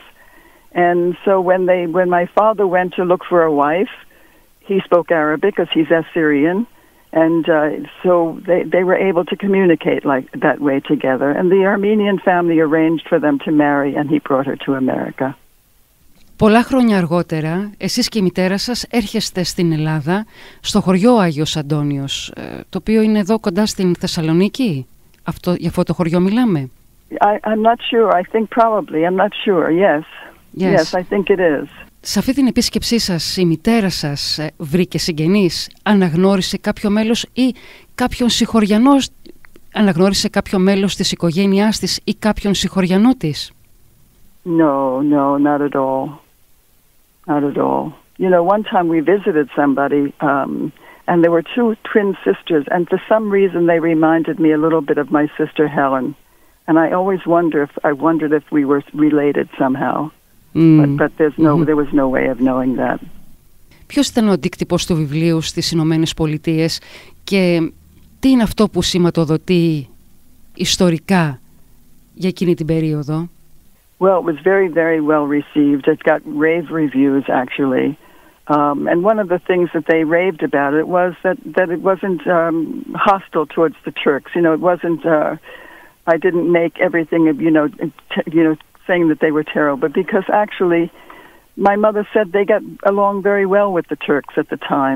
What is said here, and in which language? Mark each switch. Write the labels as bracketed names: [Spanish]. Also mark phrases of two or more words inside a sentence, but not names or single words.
[English] And so when my father went to look for a wife, he spoke Arabic because he's Assyrian. And so they were able to communicate like that way together. And the Armenian family arranged for them to marry, and he brought her to America. [Greek] Πολλά χρόνια αργότερα, εσείς και η μητέρα σας έρχεστε στην Ελλάδα, στο χωριό Άγιος Αντώνιος, το οποίο είναι εδώ κοντά στην Θεσσαλονίκη. Για αυτό το χωριό μιλάμε. [English] I'm not sure. I think probably. I'm not sure. Yes. Yes, I think it is. [Greek] Σε αυτή την επίσκεψή σας, η μητέρα σας βρήκε συγγενείς, αναγνώρισε κάποιο μέλος ή κάποιον συγχωριανό, αναγνώρισε κάποιο μέλος της οικογένειάς της ή κάποιον συγχωριανό της? [English] No, not at all. Not at all. You know, one time we visited somebody, and there were two twin sisters, and for some reason they reminded me a little bit of my sister Helen. And I always wondered if we were related somehow. But there was no way of knowing that. [Greek] Ποιος ήταν ο αντίκτυπος του βιβλίου στις Ηνωμένες Πολιτείες και τι είναι αυτό που σηματοδοτεί ιστορικά για εκείνη την περίοδο? [English] Well, it was very, very well received. It got rave reviews, actually. And one of the things that they raved about it was that it wasn't hostile towards the Turks. You know, it wasn't. I didn't make everything, saying that they were terrible, but because actually, my mother said they got along very well with the Turks at the time.